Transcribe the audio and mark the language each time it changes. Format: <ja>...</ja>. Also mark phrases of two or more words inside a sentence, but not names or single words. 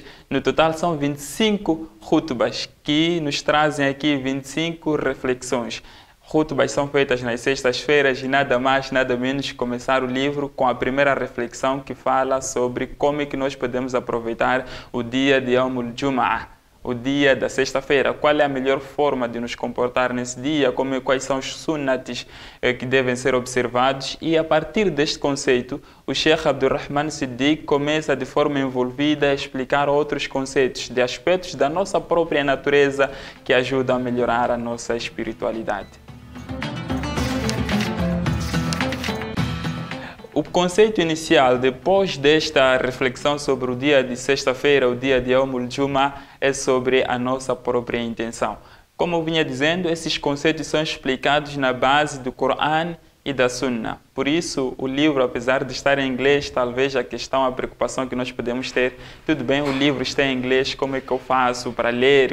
<pt>No total são 25 khutbas que nos trazem aqui 25 reflexões. Khutbas são feitas nas sextas-feiras e nada mais, nada menos começar o livro com a primeira reflexão que fala sobre como é que nós podemos aproveitar o dia de</pt> <ar>يوم الجمعة,</ar> <pt>o dia da sexta-feira. Qual é a melhor forma de nos comportar nesse dia, quais são os sunnatis que devem ser observados. E a partir deste conceito, o Sheikh Abdurrahman Siddiqui começa de forma envolvida a explicar outros conceitos de aspectos da nossa própria natureza que ajudam a melhorar a nossa espiritualidade. O conceito inicial, depois desta reflexão sobre o dia de sexta-feira, o dia de</pt> <ar>يوم الجمعة,</ar> <pt>é sobre a nossa própria intenção. Como eu vinha dizendo, esses conceitos são explicados na base do Coran e da Sunna. Por isso, o livro, apesar de estar em inglês, talvez a questão, a preocupação que nós podemos ter, tudo bem, o livro está em inglês, como é que eu faço para ler?</pt>